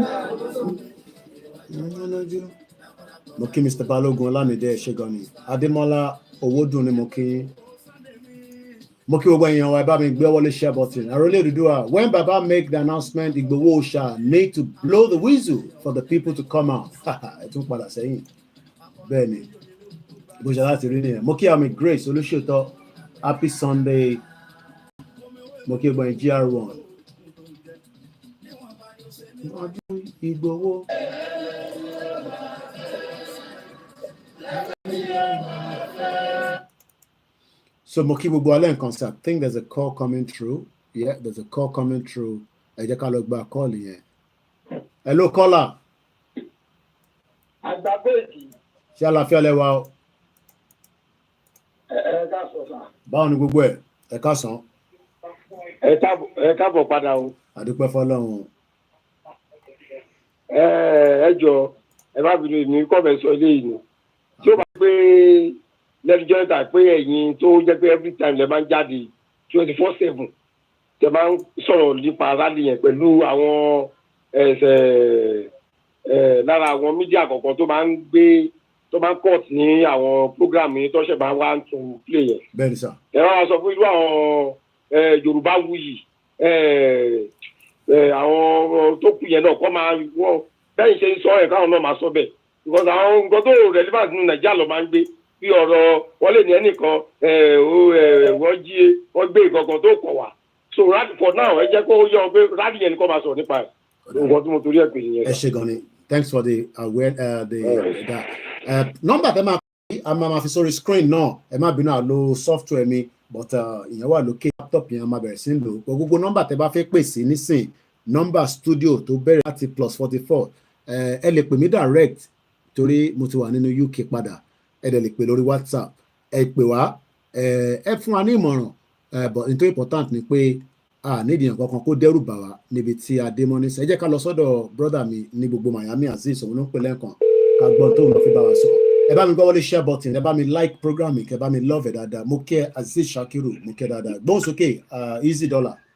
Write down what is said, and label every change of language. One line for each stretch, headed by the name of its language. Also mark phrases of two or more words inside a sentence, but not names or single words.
Yoruba: Mo kí Mr. Balogun Olamide Ṣẹ́gun Adémọ́lá Owódùn ni mo kí. mo kí gbogbo èèyàn wa ẹ bá mi gbé wọlé
English: share button.
Yoruba: Àròlé Odùduwà,
English: when Baba make the announcement, Igboho shall need to blow the whistle for the people to come out.
Yoruba: Ẹ tún padà sẹ́yìn. Bẹ́ẹ̀ ni, bó ṣe láti rí nìyẹn. Mo kí àmì Grace Olúṣètò,
English: happy Sunday.
Yoruba: Mo kí gbogbo GR1. Igboho. So mo kí gbogbo alẹ́ nǹkan sí.
English: I think there's a call coming through. Yeah, there's a call coming through.
Yoruba: Ẹ jẹ́ ká lọ gba call yẹn.
English: Hello caller.
Yoruba: Àgbàgbèjì. Ṣé àlàáfíà lẹ wà o? Ẹ káàsán sà. Báwo ni gbogbo ẹ̀? Ẹ káàsán. Ẹ káàbọ̀ padà o. Àdúpẹ́ fọ́lọ́run. Ẹ jọ̀ọ́ ẹ má bínú ní kọ́mẹ̀ sọ eléyìí ni. Tí ó bá gbé lẹ́jọ́ ìta pé ẹ̀yin tó jẹ́ pé
English: every time
Yoruba: lẹ máa ń jáde 24/7 tẹ máa ń sọ̀rọ̀ nípa rally yẹn pẹ̀lú àwọn lára àwọn mídíà kọ̀ọ̀kan tó máa ń gbé tó máa ń cut ní àwọn program yìí tó ṣẹ̀ máa ń wá tún play yẹn. Bẹ́ẹ̀ni sà. Ẹ wá sọ fún irú àwọn Yorùbá wuyì àwọn tó kù yẹn náà kọ́ máa wọ́n bẹ́ẹ̀ ṣe ń sọ ẹ̀ káwọn náà máa sọ bẹ́ẹ̀ because àwọn nǹkan tó relevant nínú Nàìjíríà ló máa ń gbé bí ọ̀rọ̀ wọ́n lè ní ẹnìkan wọ́n jí wọ́n gbé ìkọ̀kan tó kọ̀ wá
English: so for now
Yoruba: ẹ jẹ́ kó yọ pé rally yẹn ni kò máa sọ̀rọ̀ nípa ẹ̀ nǹkan tí mo torí ẹ̀ pè yẹn. Ẹ ṣé gan ni,
English: thanks for the number
Yoruba: tẹ máa pè a máa fi sórí screen náà ẹ má bínú àlò software mi but ìyẹn wà lókè laptop yẹn máa bẹ̀rẹ̀ sí ń lò gbogbo number tẹ bá fẹ́ pè sí nísìn number studio tó bẹ̀rẹ̀ láti +44 ẹ lè pè mí direct torí mo ti wà nínú UK padà ẹ dẹ̀ lè pè lórí WhatsApp ẹ pè wá ẹ fún wa ní ìmọ̀ràn but nítorí important ni pé nídìí nǹkan kan kó dẹ́rù bà wá níbi tí a dé mọ́ ní sẹ́ ẹ jẹ́ ká lọ sọ́dọ̀ brother mi ní gbogbo Miami Azeez òun ló ń pè lẹ́ẹ̀kan ká gbọ́n tó ń fi bá wa sọ ẹ bá mi gbọ́ wọlé
English: share button
Yoruba: ẹ bá mi like program mi kẹ bá mi love ẹ dáadáa mo kẹ́ Azeez Shakiru mo kẹ́ dáadáa gbóhùn sókè
English: easy dollar.